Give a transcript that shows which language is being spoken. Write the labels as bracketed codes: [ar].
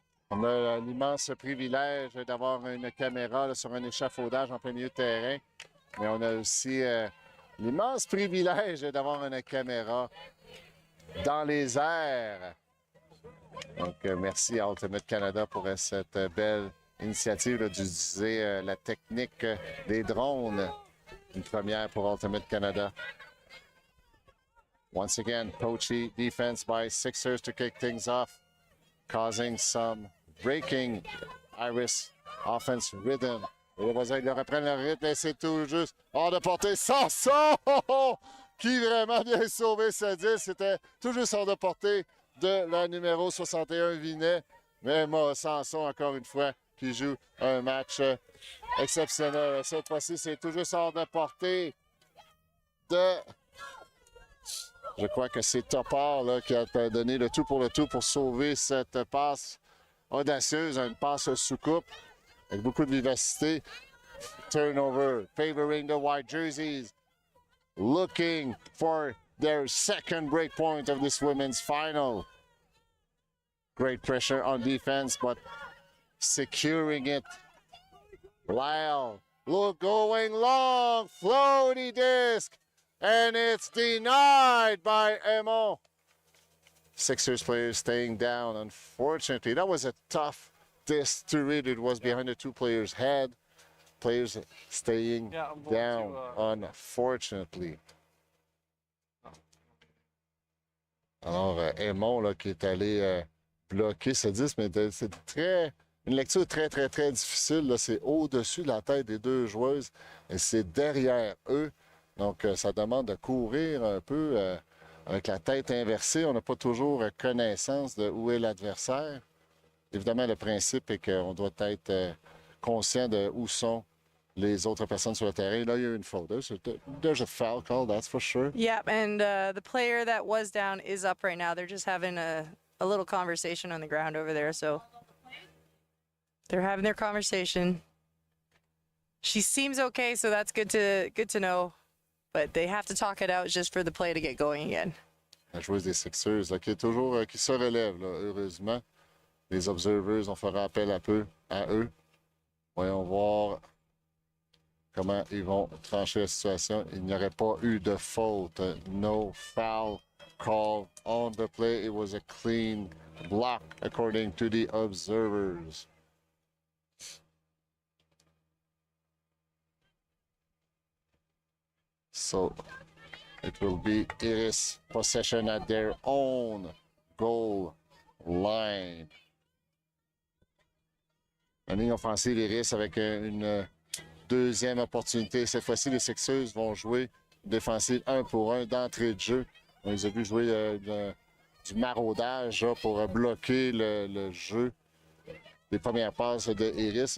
[fr] On a l'immense privilège d'avoir une caméra là, sur un échafaudage en plein milieu de terrain, mais on a aussi l'immense privilège d'avoir une caméra dans les airs. Donc, merci à Ultimate Canada pour cette belle initiative d'utiliser la technique des drones. Une première pour Ultimate Canada. [en] Once again, Pochi defense by 6ixers to kick things off, causing some breaking Iris offense rhythm. [fr] Et les voisins, ils reprennent le rythme et c'est tout juste hors de portée. Sanson! Qui vraiment bien sauvé ce 10. C'était tout juste hors de portée de la numéro 61 Vinet. Mais moi, Sanson, encore une fois, qui joue un match exceptionnel. Cette fois-ci, c'est tout juste hors de portée de... Je crois que c'est Topard là, qui a donné le tout pour sauver cette passe audacieuse, une passe sous coupe avec beaucoup de vivacité. [en] Turnover, favoring the white jerseys, looking for their second break point of this women's final. Great pressure on defense, but securing it. Lyle, look, going long, floaty disc, and it's denied by Emo. 6ixers players staying down. Unfortunately, that was a tough disc to read. It was behind the two players' head. Players staying down, unfortunately. [fr] Alors, Aymon, là, qui est allé bloquer ce disque, mais c'est une lecture très difficile. Là. C'est au-dessus de la tête des deux joueuses et c'est derrière eux. Donc, ça demande de courir un peu avec la tête inversée. On n'a pas toujours connaissance de où est l'adversaire. Évidemment, le principe est qu'on doit être conscient de où sont les autres personnes sur le terrain. Là, il y a une faute. [en] There's a foul call, that's for sure. Yep, and the player that was down is up right now. They're just having a little conversation on the ground over there, so they're having their conversation. She seems okay, so that's good to know. But they have to talk it out just for the play to get going again. [fr] La joueuse des 6ixers, là, qui est toujours qui se relève, là, heureusement. Les observers, on fera appel à eux. Voyons voir comment ils vont trancher la situation. Il n'y aurait pas eu de faute. [en] No foul call on the play. It was a clean block according to the observers. So it will be Iris possession at their own goal line. [fr] La ligne offensive Iris avec une deuxième opportunité. Cette fois-ci, les 6ixers vont jouer défensive 1 pour 1 d'entrée de jeu. On les a vus jouer du maraudage là, pour bloquer le jeu des premières passes de Iris.